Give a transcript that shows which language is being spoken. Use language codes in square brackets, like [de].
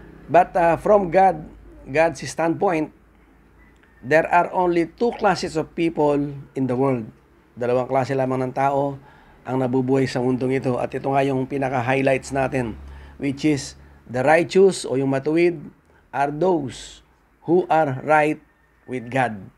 [en] But from God's standpoint, there are only two classes of people in the world. [tl] Dalawang klase lamang ng tao ang nabubuhay sa mundong ito. At ito nga yung pinaka-highlights natin, [en] which is the righteous [tl] o yung matuwid [en] are those who are right with God.